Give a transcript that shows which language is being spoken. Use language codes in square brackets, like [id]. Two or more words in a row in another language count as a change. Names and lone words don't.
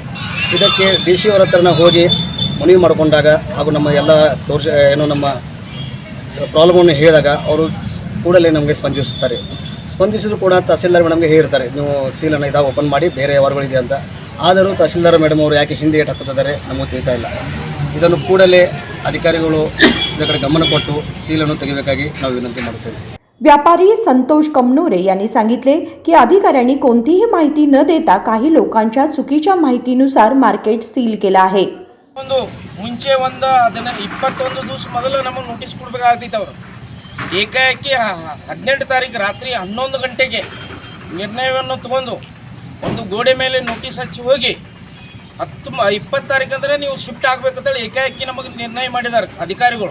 [kn] ಇದಕ್ಕೆ DC ಅವರ ಹತ್ರ ಹೋಗಿ ಮನವಿ ಮಾಡಿಕೊಂಡಾಗ ಹಾಗೂ ನಮ್ಮ ಎಲ್ಲ ನಮ್ಮ ಪ್ರಾಬ್ಲಮನ್ನು ಹೇಳಿದಾಗ ಅವರು ಕೂಡಲೇ ನಮಗೆ ಸ್ಪಂದಿಸಿದ್ರು ಕೂಡ ತಹಸೀಲ್ದಾರ್ ಮೇಡಮ್ಗೆ ಹೇಳಿರ್ತಾರೆ, ನೀವು ಸೀಲನ್ನು ಇದಾಗ ಓಪನ್ ಮಾಡಿ, ಬೇರೆ ವ್ಯವಹಾರಗಳಿದೆ ಅಂತ। ಆದರೂ ತಹಸೀಲ್ದಾರ್ ಮೇಡಮ್ ಅವರು ಯಾಕೆ ಹಿಂದೆ ಏಟ್ ಹಾಕುತ್ತಿದ್ದಾರೆ ನಮಗೆ ತಿಳಿತಾ ಇಲ್ಲ। ಇದನ್ನು ಕೂಡಲೇ अधिकारिಗಳು ಇದರ ಕಡೆ ಗಮನ ಕೊಟ್ಟು सीलನ್ನು ತೆಗೆಯಬೇಕಾಗಿ ನಾವು विनंती ಮಾಡುತ್ತೇವೆ। [mr] व्यापारी संतोष कमनोरे यांनी सांगितले की अधिकाऱ्यांनी कोणतीही माहिती न देता काही लोकांच्या चुकीच्या माहितीनुसार मार्केट सील केला आहे। [kn] ಮುಂಚೆ 21 ದಿವಸ ಮೊದಲು ನಮಗೆ ನೋಟಿಸ್ ಕೊಡಬೇಕಾಗಿತ್ತು। ಅವರು ಏಕಾಏಕಿ 18 ತಾರೀಕು ರಾತ್ರಿ 11 ಗಂಟೆಗೆ ನಿರ್ಣಯವನ್ನು ತಗೊಂಡು ಒಂದು ಗೋಡೆ ಮೇಲೆ ನೋಟಿಸ್ ಹಚ್ಚಿ ಹೋಗಿ 20 ತಾರೀಕು ಅಂದರೆ ನೀವು ಶಿಫ್ಟ್ ಆಗಬೇಕಂತೇಳಿ ಏಕಾಏಕಿ ನಮಗೆ ನಿರ್ಣಯ ಮಾಡಿದ್ದಾರೆ ಅಧಿಕಾರಿಗಳು।